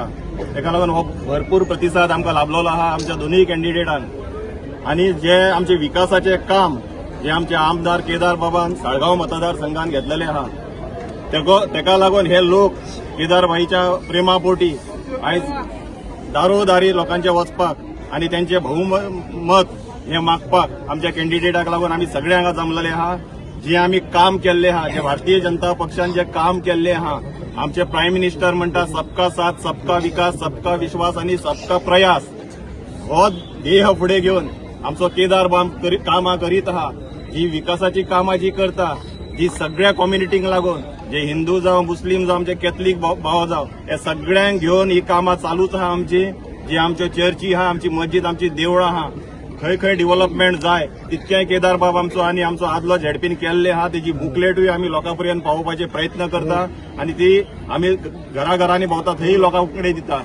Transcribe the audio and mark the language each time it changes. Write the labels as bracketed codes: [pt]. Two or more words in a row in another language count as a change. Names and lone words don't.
[kok] तेका लागून हो भरपूर प्रतिसाद आमकां लाभलेलो आहा आमच्या दोनूय कॅन्डिडेटान आणि जे आमचे विकासाचे काम जे आमचे आमदार केदार बाबान साळगांव मतदारसंघान घेतलेले आहा तेका लागून हे लोक केदारबाईच्या प्रेमापोटी आयज दारोदारी लोकांचे वचपाक आणि त्यांचे बहुमत हे मागपाक आमच्या कॅन्डिडेटाक लागून आम्ही सगळे हांगा जमलेले आहा। जे आम्ही काम केल्ले आहा जे भारतीय जनता पक्षान जे काम केल्ले आहा आमचे [en] prime minister [kok] म्हणटा [hi] सबका साथ सबका विकास सबका विश्वास [kok] आणि [hi] सबका प्रयास [kok] हो ध्येय फुडें घेवन आमचो केदार बाब कामां करीत आहा। जी विकासाची कामां जी करता जी सगळ्या कम्युनिटींक लागून जे हिंदू जावं मुस्लीम जावं आमचे कॅथलीक भाव जावं हे सगळ्यांक घेवन ही कामां चालूच आहा आमची। जी आमच्यो चर्ची आहा आमची मस्जिद आमची देवळां आहा खंय डेव्हलपमेंट जाय तितकें केदार बाब आमचो आणि आमचो आदलो झेडपीन केल्ले आहा तेजी बुकलेटूय आमी लोकां पर्यंत पावोवपाचे प्रयत्न करता आणि ती आमी घराघरांनी भोंवता थंय लोकां कडेन दिता।